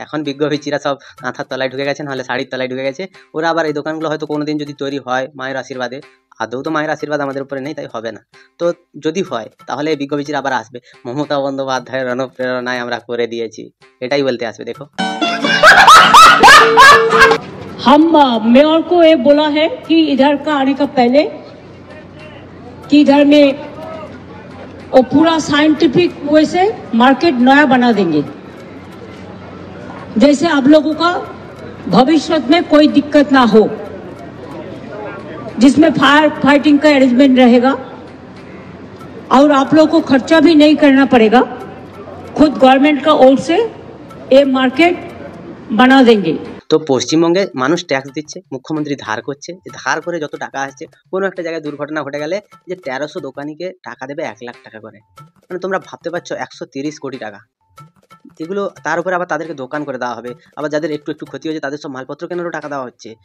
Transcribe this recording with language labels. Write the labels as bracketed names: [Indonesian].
[Bangla] এখন বিজ্ঞ বিচিরা সব কাঁথার তলায় ঢুকে গেছে, নাহলে শাড়ির তলায় ঢুকে গেছে। ওরা আবার এই দোকানগুলো হয়তো কোনোদিন যদি তৈরি হয় মায়ের আশীর্বাদে, আদৌ তো মায়ের আশীর্বাদ আমাদের উপরে নেই, তাই হবে না। তো যদি হয় তাহলে এই বিজ্ঞ বিচিরা আবার আসবে, মমতা বন্দ্যোপাধ্যায়ের অনুপ্রেরণায় আমরা করে দিয়েছি, এটাই বলতে আসবে। দেখো [Hindi] हम मेयर को ये बोला है कि इधर का आने का पहले कि इधर में वो पूरा साइंटिफिक वे से मार्केट नया बना देंगे, जैसे आप लोगों का भविष्य में कोई दिक्कत ना हो, जिसमें फायर फाइटिंग का अरेंजमेंट रहेगा और आप लोगों को खर्चा भी नहीं करना पड़ेगा। खुद गवर्नमेंट का ओर से ये मार्केट बना देंगे। [Bangla] তো পশ্চিমবঙ্গে মানুষ ট্যাক্স দিচ্ছে, মুখ্যমন্ত্রী ধার করছে, ধার করে যত টাকা আসছে, কোনো একটা জায়গায় দুর্ঘটনা ঘটে গেলে যে 1300 দোকানিকে টাকা দেবে 1 লাখ টাকা করে, মানে তোমরা ভাবতে পারছো 130 কোটি টাকা। এগুলো তার উপরে আবার তাদেরকে দোকান করে দেওয়া হবে, আবার যাদের একটু একটু ক্ষতি হয়েছে তাদের সব মালপত্র কেনারও টাকা দেওয়া হচ্ছে।